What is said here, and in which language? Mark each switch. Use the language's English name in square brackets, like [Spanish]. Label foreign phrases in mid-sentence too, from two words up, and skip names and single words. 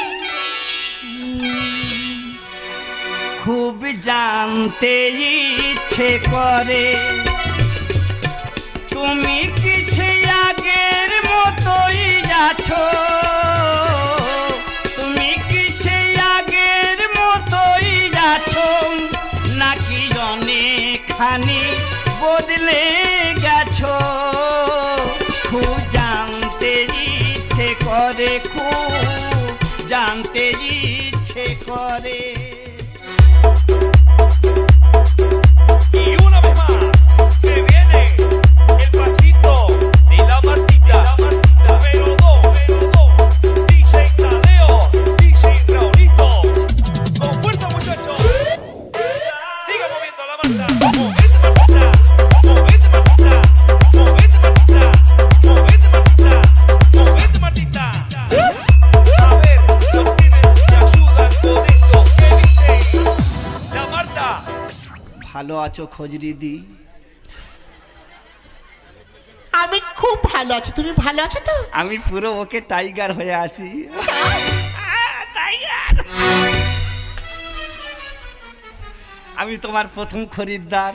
[Bangla] খুব জানতে ইচ্ছে করে তুমি কি সেই আগের মতোই আছো, তুমি কি সেই আগের মতোই আছো, নাকি অনেকখানি বদলে গেছো। খুব জানতে ইচ্ছে করে, খুব জানতে ইচ্ছে করে। [Spanish] Y una vez más se viene el pasito de la Martita, pero dos, DJ Tadeo, DJ Raulito, con fuerza muchachos, siga moviendo la Marta, movete Martita, movete Martita, movete Martita, movete Martita, movete Martita. A ver, los pibes me ayudan con esto, que dice la Marta. [Bangla] ভালো আছো খজরি দি? আমি খুব ভালো আছি, তুমি ভালো আছো তো? আমি পুরো [English] okay tiger [Bangla] হয়ে আছি। আমি তোমার প্রথম খরিদ্দার।